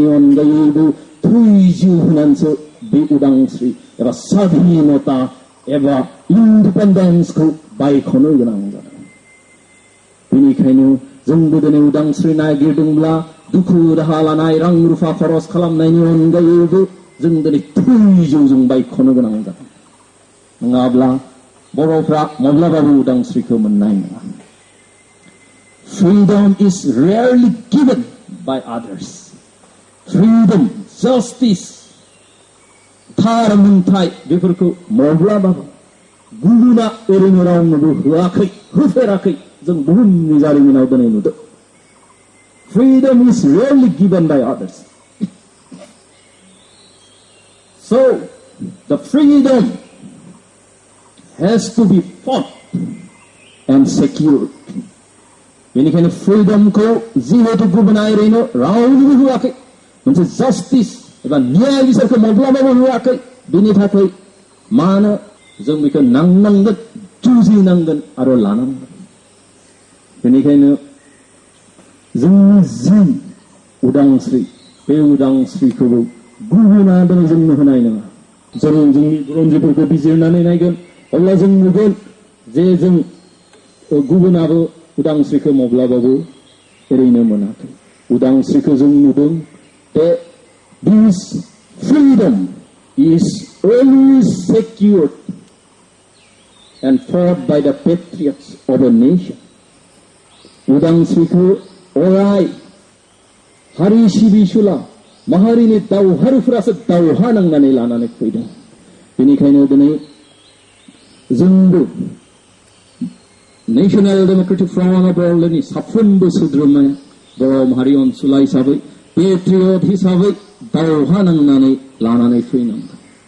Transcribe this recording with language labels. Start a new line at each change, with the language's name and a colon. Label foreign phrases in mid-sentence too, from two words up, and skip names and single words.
Bodo: अनगायैबो थैजिउ होनानैसो बे उदांस्रि एबा स्वाधीनता एबा इन्डिपेन्डेन्सखौ बायख'नो गोनां जादों बेनिखायनो जोंबो दिनै उदांस्रि नागिरदोंब्ला दुखु दाहा लानाय रां रुफा खरस खालामनायनि अनगायैबो जों दिनै थैजिउजों बायख'नो गोनां जादों नङाब्ला बर'फ्रा माब्लाबाबो उदांस्रिखौ मोननाय नङा
English: Freedom is rarely given by others. Freedom, justice,
Bodo: थार मोनथाय बेफोरखौ माब्लाबाबो गुबुना ओरैनो रावनोबो होआखै होफेराखै जों बुहुमनि जारिमिनाव दिनै नुदों
English: Freedom is rarely given by others. So, the freedom has to be fought and secured.
Bodo: बेनिखायनो फ्रीडमखौ जिहेतु गुबुना ओरैनो रावनोबो होआखै मोनसे जास्टिस एबा न्याय बिसारखौ माब्लाबाबो होआखै बेनि थाखाय मानो जों बेखौ नांनांगोन जुजिनांगोन आरो लानांगोन बेनिखायनो जोंनि जि उदांस्रि बे उदांस्रिखौबो गुबुना दिनै जोंनो होनाय नङा जों जोंनि बुरन्जिफोरखौ बिजिरनानै नायगोन अब्ला जों नुगोन जे जों गुबुनाबो उदांस्रिखौ माब्लाबाबो ओरैनो मोनाखै उदांस्रिखौ जों नुदों
English: that this freedom is always secured and fought by the patriots of a nation
Bodo: उदांस्रिखौ अराय हारि सिबिसुला माहारिनि दावहारुफोरासो दावहा नांनानै लानानै फैदों बेनिखायनो दिनै जोंबो नेशनेल डेमोक्रेटिक फ्रन्ट अफ बर'लेण्डनि साफ्रोमबो सोद्रोमाया बर' माहारि अनसुला हिसाबै पेट्रियट हिसाबै दावहा नांनानै लानानै फैनांगोन